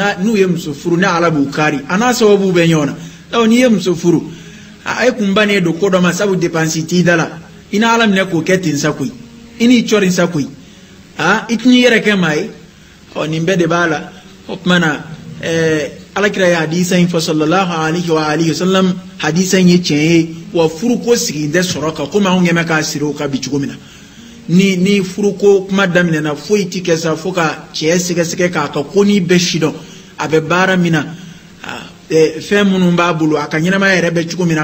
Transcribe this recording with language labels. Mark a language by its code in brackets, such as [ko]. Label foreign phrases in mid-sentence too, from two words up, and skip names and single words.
[bm] n'u ye muso furu ni ala b'u kari a n'a sababu bɛ ɲɔgɔn na n'i ye muso furu e kun bannen don ko dɔ ma sabu depansi t'i da la i n'a ala minɛ k'o kɛ ten sa koyi i n'i cɔri sa koyi i t'i yɛrɛ kɛ maa ye nin bɛɛ de b'a la o tuma na alakira ye hadisa in fɔ [ar] صلى الله عليه وعلى آله وسلم [bm] hadisa in ye tiɲɛ ye wa furuko sigilen tɛ sɔrɔ kan komi anw ɲɛmɛ k'a siri o kan bi cogo min na ni furuko kuma daminɛna foyi ti kɛ sa fo ka cɛ sɛgɛsɛgɛ k'a ka ko ni bɛɛ sidɔn a bɛ baara min na fɛn minnu b'a bolo a ka ɲɛnamaya yɛrɛ bɛ cogo min na